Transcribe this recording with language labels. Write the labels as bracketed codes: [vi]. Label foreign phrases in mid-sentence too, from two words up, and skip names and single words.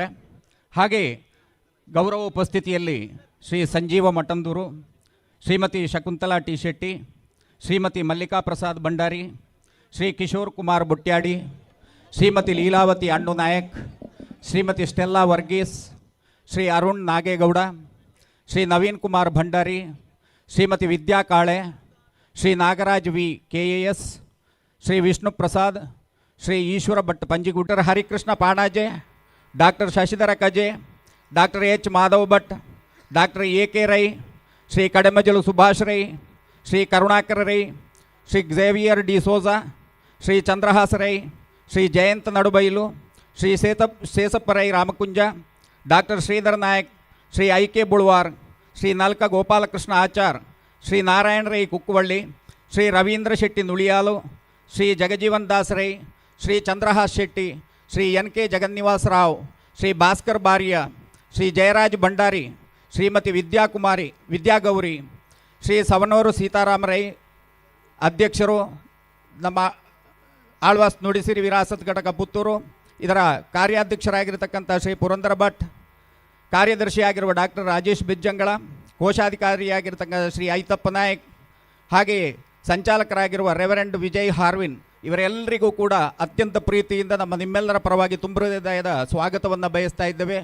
[kn] ಹಾಗೆ ಗೌರವ ಉಪಸ್ಥಿತಿಯಲ್ಲಿ ಶ್ರೀ ಸಂಜೀವ ಮಠಂದೂರು, ಶ್ರೀಮತಿ ಶಕುಂತಲಾ ಟಿ ಶೆಟ್ಟಿ, ಶ್ರೀಮತಿ ಮಲ್ಲಿಕಾ ಪ್ರಸಾದ್ ಭಂಡಾರಿ, ಶ್ರೀ ಕಿಶೋರ್ ಕುಮಾರ್ ಬುಟ್ಯಾಡಿ, ಶ್ರೀಮತಿ ಲೀಲಾವತಿ ಅಣ್ಣು ನಾಯಕ್, ಶ್ರೀಮತಿ ಸ್ಟೆಲ್ಲಾ ವರ್ಗೀಸ್, ಶ್ರೀ ಅರುಣ್ ನಾಗೇಗೌಡ, ಶ್ರೀ ನವೀನ್ ಕುಮಾರ್ ಭಂಡಾರಿ, ಶ್ರೀಮತಿ ವಿದ್ಯಾ ಕಾಳೆ, ಶ್ರೀ ನಾಗರಾಜ್ ವಿ KAS, ಶ್ರೀ ವಿಷ್ಣು ಪ್ರಸಾದ್, ಶ್ರೀ ಈಶ್ವರ ಭಟ್ ಪಂಜಿಗುಡ್ಡರ್, ಹರಿಕೃಷ್ಣ ಪಾಣಾಜೆ, ಡಾಕ್ಟರ್ ಶಶಿಧರ ಕಜೆ, ಡಾಕ್ಟರ್ H ಮಾಧವ್ ಭಟ್, ಡಾಕ್ಟರ್ AK ರೈ, ಶ್ರೀ ಕಡೆಮಜಲು ಸುಭಾಷ್ ರೈ, ಶ್ರೀ ಕರುಣಾಕರ ರೈ, ಶ್ರೀ ಝೇವಿಯರ್ ಡಿ ಸೋಜಾ, ಶ್ರೀ ಚಂದ್ರಹಾಸ ರೈ, ಶ್ರೀ ಜಯಂತ್ ನಡುಬೈಲು, ಶ್ರೀ ಸೇಸಪ್ಪ ರೈ ರಾಮಕುಂಜ, ಡಾಕ್ಟರ್ ಶ್ರೀಧರ್ ನಾಯಕ್, ಶ್ರೀ IK ಬುಳ್ವಾರ್, ಶ್ರೀ ನಲ್ಕ ಗೋಪಾಲಕೃಷ್ಣ ಆಚಾರ್, ಶ್ರೀ ನಾರಾಯಣ ರೈ ಕುಕ್ಕುವಳ್ಳಿ, ಶ್ರೀ ರವೀಂದ್ರ ಶೆಟ್ಟಿ ನುಳಿಯಾಲು, ಶ್ರೀ ಜಗಜೀವನ್ ದಾಸ್ ರೈ, ಶ್ರೀ ಚಂದ್ರಹಾಸ್ ಶೆಟ್ಟಿ, ಶ್ರೀ NK ಜಗನ್ನಿವಾಸ ರಾವ್, ಶ್ರೀ ಭಾಸ್ಕರ್ ಬಾರಿಯ, ಶ್ರೀ ಜಯರಾಜ್ ಭಂಡಾರಿ, ಶ್ರೀಮತಿ ವಿದ್ಯಾಗೌರಿ, ಶ್ರೀ ಸವನೂರು ಸೀತಾರಾಮ ರೈ ಅಧ್ಯಕ್ಷರು, ನಮ್ಮ ಆಳ್ವಾಸ್ ನುಡಿಸಿರಿ ವಿರಾಸತ್ ಘಟಕ ಪುತ್ತೂರು. ಇದರ ಕಾರ್ಯಾಧ್ಯಕ್ಷರಾಗಿರ್ತಕ್ಕಂಥ ಶ್ರೀ ಪುರಂದರ ಭಟ್, ಕಾರ್ಯದರ್ಶಿಯಾಗಿರುವ ಡಾಕ್ಟರ್ ರಾಜೇಶ್ ಬಿಜ್ಜಂಗಳ, ಕೋಶಾಧಿಕಾರಿಯಾಗಿರ್ತಕ್ಕಂಥ ಶ್ರೀ ಐತಪ್ಪ ನಾಯಕ್, ಹಾಗೆಯೇ ಸಂಚಾಲಕರಾಗಿರುವ ರೆವರೆಂಡ್ ವಿಜಯ್ ಹಾರ್ವಿನ್, ಇವರೆಲ್ಲರಿಗೂ ಕೂಡ ಅತ್ಯಂತ ಪ್ರೀತಿಯಿಂದ ನಿಮ್ಮೆಲ್ಲರ ಪರವಾಗಿ ತುಂಬ ಹೃದಯದ ಸ್ವಾಗತವನ್ನು ಬಯಸ್ತಾ ಇದ್ದೇವೆ.